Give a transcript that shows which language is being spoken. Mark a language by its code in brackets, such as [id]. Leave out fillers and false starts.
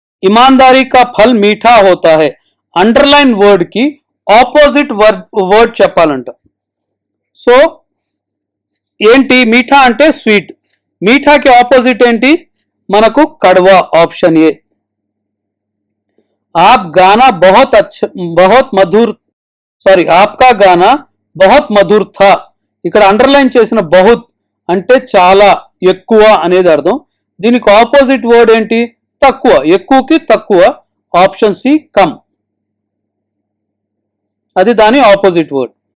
[hi] ईमानदारी का फल मीठा होता है. अंडरलाइन वर्ड की [te] ఆపోజిట్ వర్డ్ చెప్పాలంట. సో ఏంటి? మీఠా అంటే స్వీట్. మీఠాకి ఆపోజిట్ ఏంటి? మనకు కడవా. Option ఏ. [hi] आप गाना बहुत अच्छा, बहुत मधुर, సారీ आपका गाना बहुत मधुर था. [te] ఇక్కడ అండర్లైన్ చేసిన బహుత్ అంటే చాలా, ఎక్కువ అనేది అర్థం. దీనికి ఆపోజిట్ వర్డ్ ఏంటి? తక్కువ. ఎక్కువకి తక్కువ. Option C come. అది దాని ఆపోజిట్ వర్డ్.